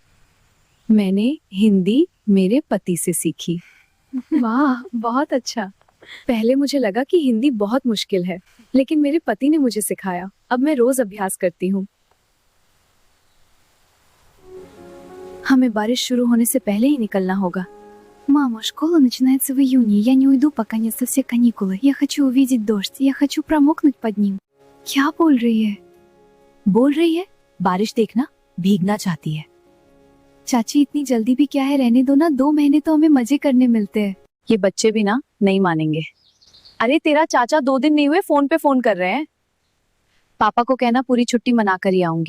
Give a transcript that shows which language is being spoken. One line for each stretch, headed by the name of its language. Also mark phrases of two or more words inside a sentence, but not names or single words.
Hindi: मैंने हिंदी मेरे पति से सीखी। वाह बहुत अच्छा। पहले मुझे लगा कि हिंदी बहुत मुश्किल है, लेकिन मेरे पति ने मुझे सिखाया। अब मैं रोज अभ्यास करती हूँ। हमें बारिश शुरू होने से पहले ही निकलना होगा।
Russian: Мама, школа начинается в июне. Я не уйду, пока нет все каникулы. Я хочу увидеть дождь. Я хочу промокнуть под ним.
Hindi: क्या बोल रही है? बोल रही है बारिश देखना, भीगना चाहती है। चाची इतनी जल्दी भी क्या है, रहने दो ना, 2 महीने तो हमें मजे करने मिलते हैं। ये बच्चे भी ना नहीं मानेंगे। अरे तेरा चाचा 2 दिन नहीं हुए फोन पे फोन कर रहे हैं। पापा को कहना पूरी छुट्टी मना कर ही आऊंगी।